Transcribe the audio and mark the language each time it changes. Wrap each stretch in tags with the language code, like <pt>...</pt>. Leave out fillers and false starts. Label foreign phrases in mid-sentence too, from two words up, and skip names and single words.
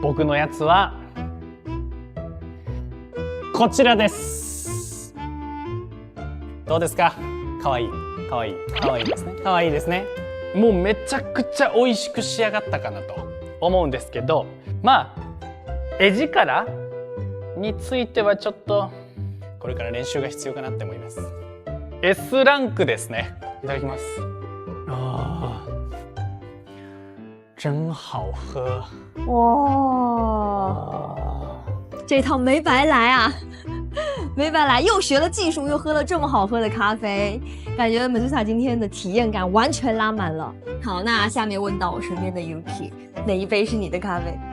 <ja>僕のやつはこちらです。どうですか？かわいい、かわいい、かわいいですね。かわいいですね。もうめちゃくちゃ美味しく仕上がったかなと思うんですけど、まあ絵力についてはちょっとこれから練習が必要かなって思います。S ランクですね。いただきます。あー、</ja> <zh>真好喝。哇，这套没白来啊！没白来，又学了技术，又喝了这么好喝的咖啡，感觉AbyssⅨ今天的体验感完全拉满了。好，那下面问到我身边的 Yuki， 哪一杯是你的咖啡？</zh>